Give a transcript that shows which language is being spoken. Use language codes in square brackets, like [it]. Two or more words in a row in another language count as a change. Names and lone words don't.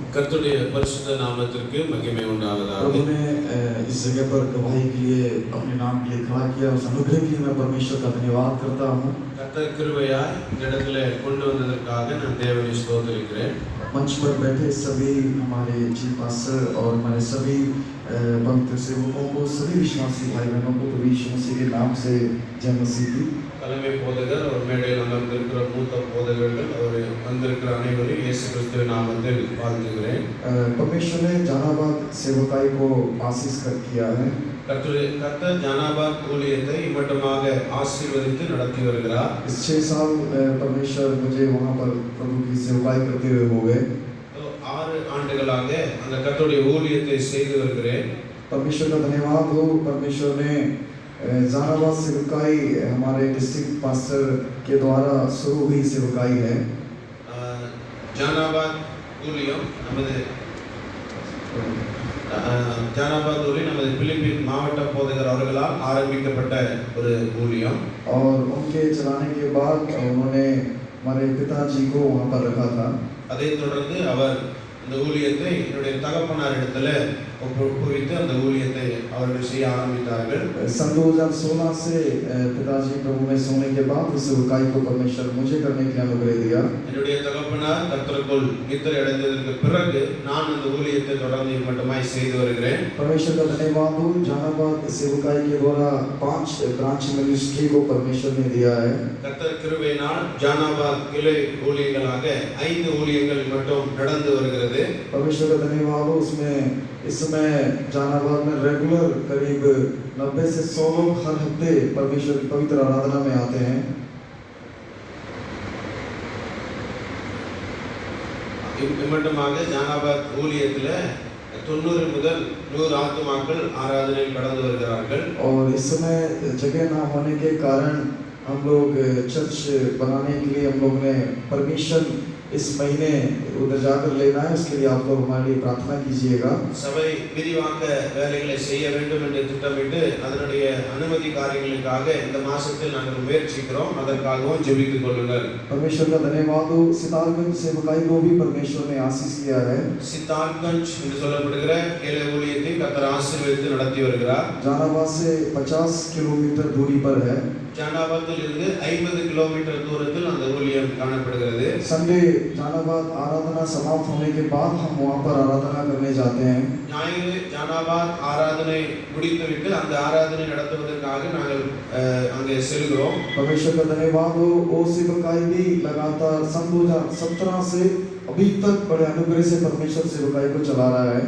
[ta] கர்த்தருடைய பரிசுத்த நாமத்திற்கு மகிமை உண்டாவதாக. [hi] प्रभु ने इस जगह पर गवाही के लिए अपने नाम के लिए खड़ा किया, उस अनुग्रह के लिए मैं परमेश्वर का धन्यवाद करता हूँ। [ta] கர்த்தர் கிருபையாய் இந்த இடத்துல கொண்டு வந்ததற்காக நான் தேவனை ஸ்தோத்திரிக்கிறேன். [hi] मंच पर बैठे सभी हमारे [en] chief pastor [hi] और हमारे सभी पवित्र सेवकों को, सभी विश्वासी भाई बहनों को प्रभु यीशु मसीह के नाम से जय मसीह की। [ta] தலைமை போதகர், ஒரு மேடையில் அமர்ந்திருக்கிற மூத்த போதகர்கள், அவர் வந்திருக்கிற அனைவரையும் இயேசு கிறிஸ்துவின் நாமத்தில் வாழ்த்துகிறேன். [hi] परमेश्वर ने जहानाबाद सेवकाई को आशीष कर किया है। [ta] கர்த்தர் ஜானாபாத் ஊழியத்தை இம்மட்டமாக ஆசீர்வதித்து நடத்தி வருகிறார். [hi] इस 6 साल परमेश्वर मुझे वहाँ पर प्रभु की सेवकाई करते हुए हो गए। [ta] 6 ஆண்டுகளாக அந்த கர்த்தருடைய ஊழியத்தை செய்து வருகிறேன். [hi] परमेश्वर का धन्यवाद हो। परमेश्वर ने जहानाबाद सेवकाई हमारे [en] district pastor [hi] के द्वारा शुरू हुई सेवकाई है। [ta] ஜானாபாத் ஊழியம் நமது ஜானாபாத் ஊழியம் நமது பிலிப்பின் மாவட்ட போதகர் அவர்களால் ஆரம்பிக்கப்பட்ட ஒரு ஊழியம்। [hi] और उनके चलाने के बाद उन्होंने हमारे पिताजी को वहाँ पर रखा था। [ta] அதைத் தொடர்ந்து அவர் இந்த ஊழியத்தை என்னுடைய தகப்பனார் இடத்துல ஒப்புவித்து அந்த ஊழியத்தை அவர்கள் செய்ய ஆரம்பித்தார்கள்। [hi] सन 2016 से पिताजी प्रभु में सोने के बाद उस सेवकाई को परमेश्वर मुझे करने के अनुग्रह दिया। [ta] என்னுடைய தகப்பனார் கர்த்தருக்குள் நித்திரை அடைந்ததற்கு பிறகு நான் அந்த ஊழியத்தை தொடர்ந்து இம்மட்டமாய் செய்து வருகிறேன்। [hi] परमेश्वर का धन्यवाद हो। जहानाबाद सेवकाई के द्वारा 5 [en] branch ministry [hi] को परमेश्वर ने दिया है। [ta] கர்த்தர் கிருபையினால் ஜானாபாத் கிளை ஊழியங்களாக 5 ஊழியங்கள் மட்டும் நடந்து வருகிறது। [hi] परमेश्वर का धन्यवाद हो। उसमें इस समय जहानाबाद में रेगुलर करीब 90 से 100 लोग हर हफ्ते परमेश्वर की पवित्र आराधना में आते हैं। [ta] இம்மட்டமாக ஜானாபாத் ஊழியத்தில் 90 முதல் 100 ஆத்துமாக்கள் ஆராதனையில் கடந்து வருகிறார்கள்। [hi] और इस समय जगह ना होने के कारण हम लोग चर्च बनाने के लिए हम लोग ने परमिशन इस महीने उधर जाकर लेना है। उसके लिए आप लोग हमारे लिए प्रार्थना कीजिएगा। [ta] சபை விரிவாக்க வேலைகளை செய்ய வேண்டும் என்று திட்டமிட்டு அதனுடைய அனுமதி காரியங்களுக்காக இந்த மாசத்தில் நாங்கள் முயற்சிக்கிறோம்। அதற்காகவும் ஜெபித்துக் கொள்ளுங்கள்। [hi] परमेश्वर का धन्यवाद हो। सितारगंज सेवकाई को भी परमेश्वर ने आशीष किया है। [ta] சித்தார்கஞ்ச் என்று சொல்லப்படுகிற கிளை ஊழியத்தை கர்த்தர் ஆசீர்வதித்து நடத்தி வருகிறார்। [hi] जहानाबाद से 50 किलोमीटर दूरी पर है। [ta] ஜானாபாத்தில் இருந்து 50 கிலோமீட்டர் தூரத்தில் அந்த ஊழியம் காணப்படுகிறது। [hi] संडे जहानाबाद आराधना समाप्त होने के बाद हम वहाँ पर आराधना करने जाते हैं। [ta] ஞாயிறு ஜானாபாத் ஆராதனை முடித்துவிட்டு அந்த ஆராதனை நடத்துவதற்காக நாங்கள் அங்கே செல்கிறோம்। [hi] परमेश्वर का धन्यवाद हो। वो सेवकाई भी लगातार सन 2017 से अभी तक बड़े अनुग्रह से परमेश्वर सेवकाई को चला रहा है।